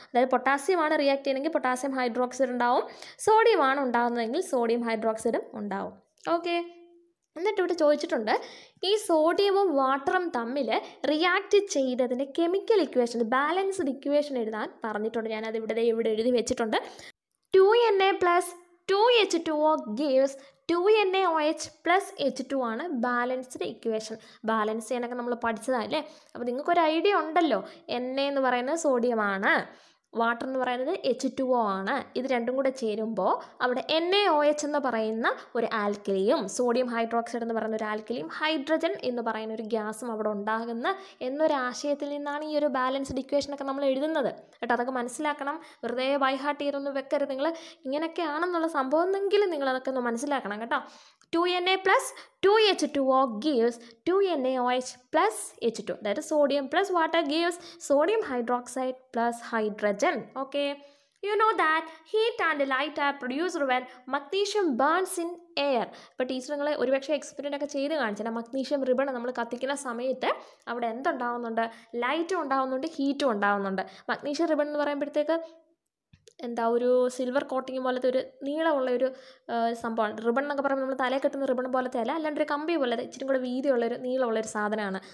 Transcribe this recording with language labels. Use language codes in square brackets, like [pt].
[ml] അതായത് പൊട്ടാസ്യമാണ് റിയാക്ട് ചെയ്യുന്നതെങ്കിൽ potassium hydroxide ഉണ്ടാവും. സോഡിയമാണ് ഉണ്ടാകുന്നതെങ്കിൽ സോഡിയം ഹൈഡ്രോക്സൈഡും ഉണ്ടാവും. ഓക്കെ, എന്നിട്ട് ഇവിടെ ചോദിച്ചിട്ടുണ്ട്, ഈ സോഡിയവും വാട്ടറും തമ്മിൽ റിയാക്ട് ചെയ്തതിൻ്റെ കെമിക്കൽ ഇക്വേഷൻ, ബാലൻസ്ഡ് ഇക്വേഷൻ എഴുതാൻ പറഞ്ഞിട്ടുണ്ട്. ഞാനത് ഇവിടെ എഴുതി വെച്ചിട്ടുണ്ട്. [en] 2Na + 2H2O gives 2NaOH + H2 [ml] ആണ് ബാലൻസ്ഡ് ഇക്വേഷൻ. ബാലൻസ് ചെയ്യാനൊക്കെ നമ്മൾ പഠിച്ചതല്ലേ. അപ്പോൾ നിങ്ങൾക്കൊരു ഐഡിയ ഉണ്ടല്ലോ. Na എന്ന് പറയുന്നത് സോഡിയമാണ്, വാട്ടർ എന്ന് പറയുന്നത് H2O ആണ്. ഇത് രണ്ടും കൂടെ ചേരുമ്പോൾ അവിടെ NaOH എന്ന് പറയുന്ന ഒരു ആൽക്കലിയും സോഡിയം ഹൈഡ്രോക്സൈഡ് എന്ന് പറയുന്ന ഒരു ആൽക്കലിയും ഹൈഡ്രജൻ എന്ന് പറയുന്ന ഒരു ഗ്യാസും അവിടെ ഉണ്ടാകുന്ന എന്നൊരാശയത്തിൽ നിന്നാണ് ഈ ഒരു ബാലൻസ്ഡ് ഇക്വേഷനൊക്കെ നമ്മൾ എഴുതുന്നത് കേട്ടോ. അതൊക്കെ മനസ്സിലാക്കണം. വെറുതെ ബൈ ഹാർട്ട് ചെയ്തൊന്നും വെക്കരുത്. നിങ്ങൾ ഇങ്ങനെയൊക്കെയാണെന്നുള്ള സംഭവം എന്നെങ്കിലും നിങ്ങൾ അതൊക്കെ ഒന്ന് മനസ്സിലാക്കണം കേട്ടോ. [en] 2Na + 2H2O gives 2NaOH + H2. [ml] അതായത് sodium + water [en] gives sodium hydroxide + hydrogen. Okay. You know that heat and light are produced when magnesium burns in air. [ml] ഇപ്പോൾ ടീച്ചർ നിങ്ങൾ ഒരുപക്ഷെ എക്സ്പെരിമെൻ്റ് ഒക്കെ ചെയ്ത് കാണിച്ചാൽ മഗ്നീഷ്യം റിബൺ നമ്മൾ കത്തിക്കുന്ന സമയത്ത് അവിടെ എന്തുണ്ടാവുന്നുണ്ട്? ലൈറ്റും ഉണ്ടാവുന്നുണ്ട്, ഹീറ്റും ഉണ്ടാവുന്നുണ്ട്. മഗ്നീഷ്യം റിബൺ എന്ന് പറയുമ്പോഴത്തേക്ക് എന്താ ഒരു സിൽവർ കോട്ടിങ് പോലത്തെ ഒരു നീളമുള്ള ഒരു സംഭവമാണ്. റിബൺ എന്നൊക്കെ പറയുമ്പോൾ നമ്മൾ തലയിൽ കെട്ടുന്ന റിബൺ പോലത്തെ അല്ല, അല്ലാണ്ട് ഒരു കമ്പി പോലത്തെ ഇച്ചിരി കൂടെ വീതിയുള്ളൊരു നീളമുള്ളൊരു സാധനമാണ്.